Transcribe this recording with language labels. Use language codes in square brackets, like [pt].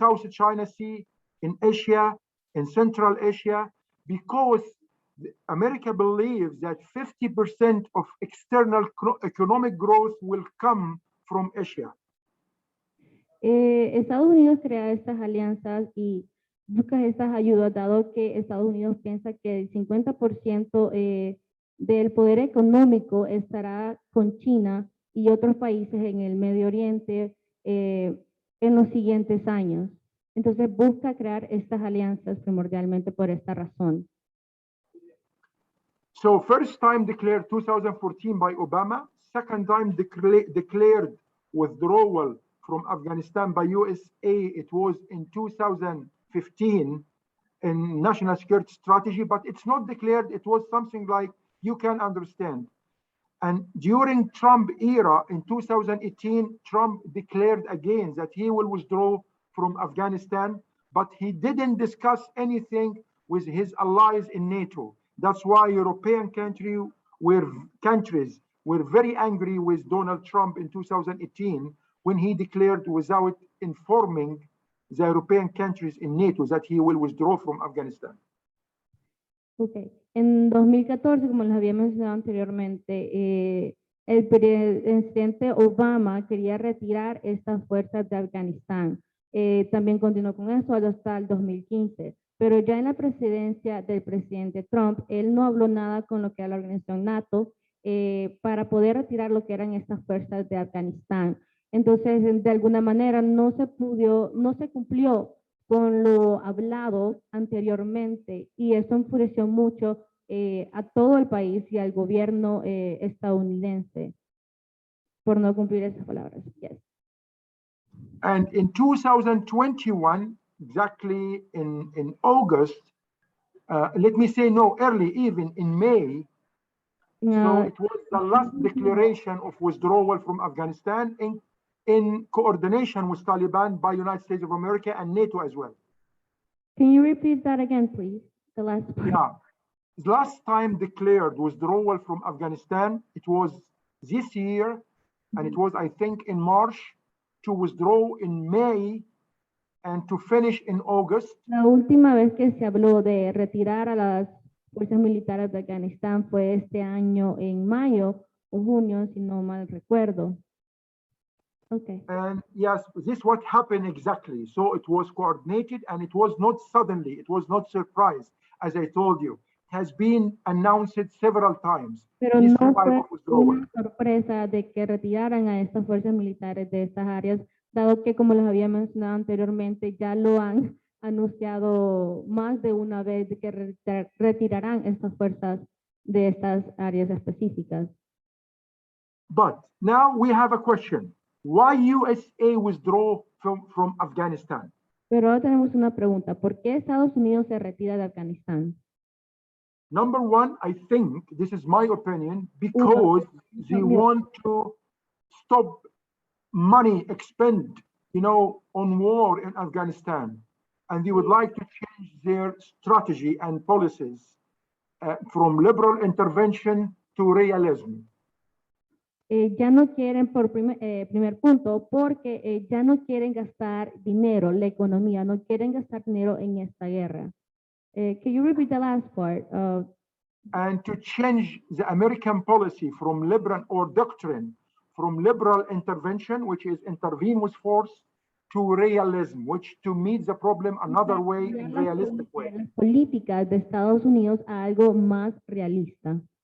[en] China Sea, in Asia, in Central Asia, because America believes that 50% of external economic growth will come from Asia. [es] Estados Unidos crea estas alianzas y busca estas ayudas, dado que Estados Unidos piensa que el 50% del poder económico estará con China y otros países en el Medio Oriente en los siguientes años. Entonces busca crear estas alianzas primordialmente por esta razón. [en] So first time declared 2014 by Obama, second time declared withdrawal from Afghanistan by USA, it was in 2015 in National Security Strategy, but it's not declared, it was something like you can understand. And during Trump era in 2018, Trump declared again that he will withdraw from Afghanistan, but he didn't discuss anything with his allies in NATO. That's why European countries were very angry with Donald Trump in 2018 when he declared without informing the European countries in NATO that he will withdraw from Afghanistan. Okay. [es] En 2014, como les había mencionado anteriormente, el presidente Obama quería retirar estas fuerzas de Afganistán. También continuó con eso hasta el 2015. Pero ya en la presidencia del presidente Trump, él no habló nada con lo que era la organización NATO para poder retirar lo que eran estas fuerzas de Afganistán. Entonces, de alguna manera, no se cumplió con lo hablado anteriormente y eso enfureció mucho a todo el país y al gobierno estadounidense por no cumplir esas palabras. [en] Yes. And in 2021, exactly in August, let me say no, early, even in May, So it was the last declaration of withdrawal from Afghanistan in coordination with Taliban by United States of America and NATO as well. Can you repeat that again, please? The last part. Yeah. Last time declared withdrawal from Afghanistan, it was this year, and it was, I think, in March, to withdraw in May and to finish in August. [es] La última vez que se habló de retirar a las fuerzas militares de Afganistán fue este año en mayo o junio, si no mal recuerdo. [en] Okay. And yes, this is what happened exactly. So it was coordinated and it was not suddenly, it was not surprise, as I told you. It has been announced several times. [es] Pero [en] This [es] no [en] type [es] fue [en] of withdrawal. [es] una sorpresa de que retiraran a estas fuerzas militares de estas áreas, dado que, como les había mencionado anteriormente, ya lo han anunciado más de una vez de que retirarán estas fuerzas de estas áreas específicas. [en] But now we have a question. Why USA withdraw from Afghanistan? [es] Pero ahora tenemos una pregunta. ¿Por qué Estados Unidos se retira de Afganistán? [en] Number one, I think, this is my opinion, because they want to stop money expend, on war in Afghanistan. And they would like to change their strategy and policies from liberal intervention to realism. [es] Ya no quieren, por primer punto, porque ya no quieren gastar dinero, la economía, no quieren gastar dinero en esta guerra. [en] Can you repeat the last part? And to change the American policy from liberal or doctrine, from liberal intervention, which is intervene with force, to realism, which to meet the problem another way, in realistic way. [es] Las políticas de Estados Unidos a algo más realista.